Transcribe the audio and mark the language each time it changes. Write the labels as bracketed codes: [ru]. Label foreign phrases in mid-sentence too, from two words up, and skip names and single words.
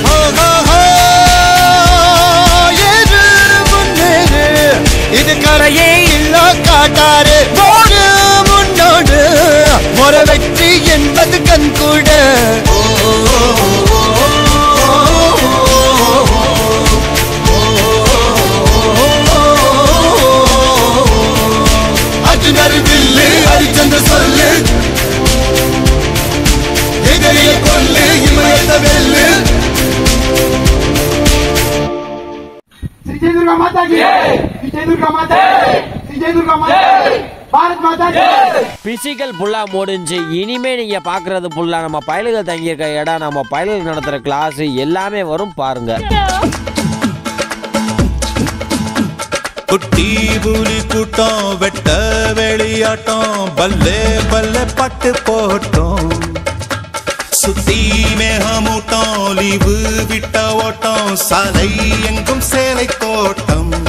[ta] இது கரையே இல்ல காட்டாரு முன்னோடு ஒரு வெற்றி என்பது கண்கூட அர்ஜுனர் வில்லு ஹரிச்சந்தர் சொல்லு எதிரிய கொல்லு இமயத்த வெல்லு [hi] जय दुर्गा माता की जय दुर्गा माता जय दुर्गा माता भारत माता की [ta] பிசிக்கல் ஃபுல்லா முடிஞ்சு இனிமே நீங்க பாக்குறது ஃபுல்லா நம்ம பயலுகள் தங்கியிருக்க இடம் நம்ம பயலுகள் நடத்துற கிளாஸ் எல்லாமே வரும் பாருங்க குட்டி புலி கூட்டம் வெட்ட வெளியாட்டம் பல்லே பல்லே பட்டு போட்டோம் சுத்தி மேகமூட்டம் லீவு விட்ட ஓட்டம் சாலை எங்கும் சேலை தோட்டம்